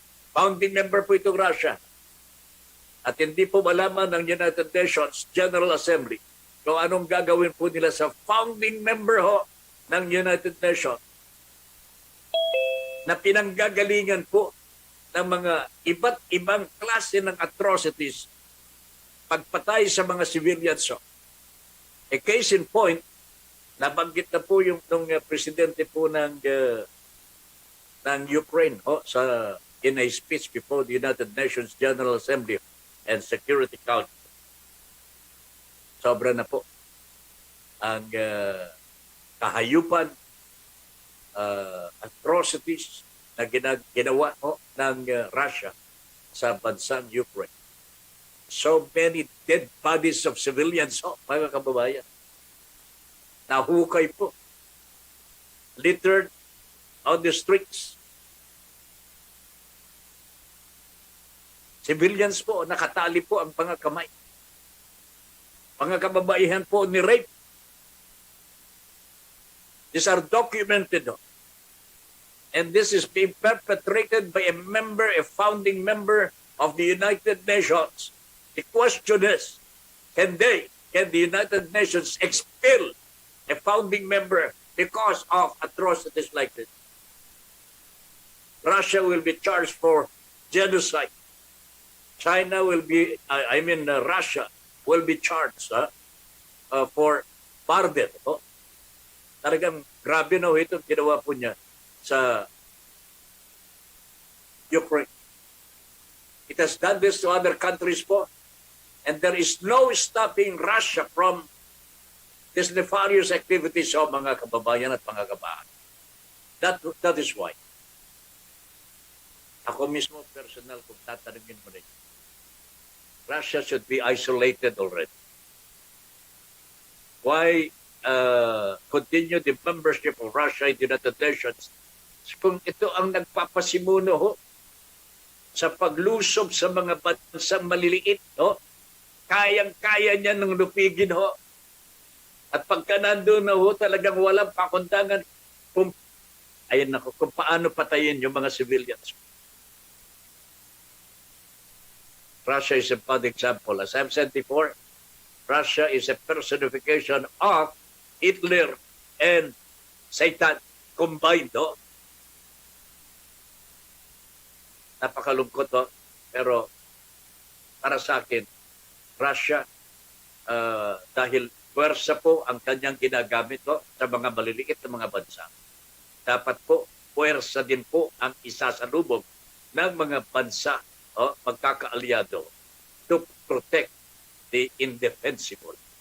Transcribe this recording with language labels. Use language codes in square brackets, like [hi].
[tl] Founding member po itong Russia. At hindi po malaman ng United Nations General Assembly kung anong gagawin po nila sa founding member ng United Nations na pinanggagalingan po ng mga iba't ibang klase ng atrocities, pagpatay sa mga civilians. [en] A case in point, [tl] nabanggit na po yung presidente po ng Ukraine [en] in a speech before the United Nations General Assembly and Security Council. [tl] Sobra na po ang kahayupan, atrocities na ginawa ng Russia sa bansang Ukraine. [en] So many dead bodies of civilians, [tl] mga kababayan. Nahukay po. [en] Littered on the streets. [tl] Civilians po, nakatali po ang mga kamay. Mga kababaihan po ni rape. [en] These are documented. And this is being perpetrated by a founding member of the United Nations. The question is, can the United Nations expel a founding member because of atrocities like this? Russia will be charged for genocide. Russia will be charged for murder. [tl] Talagang grabe itong ginawa po niya sa Ukraine. [en] It has done this to other countries po. And there is no stopping Russia from these nefarious activities of [tl] mga kababayan at mga kabaan. [en] That is why. [tl] Ako mismo personal kung tatanungin mo rin. [en] Russia should be isolated already. Why continue the membership of Russia in the United Nations, [tl] kung ito ang nagpapasimuno ho sa paglusob sa mga bansang maliliit, ho, kayang-kaya niya ng lupigin ho. At pagka nandun na ho, talagang walang pakundangan kung, kung paano patayin yung mga civilians. [en] Russia is a bad example. As I've said before, Russia is a personification of Hitler and Satan combined. No? [tl] Napakalungkot, no? Pero para sa akin, Russia, dahil puwersa po ang kanyang ginagamit, no, sa mga maliliit na mga bansa, dapat po puwersa din po ang isasalubog ng mga bansa, magkakaalyado [en] to protect the indefensible.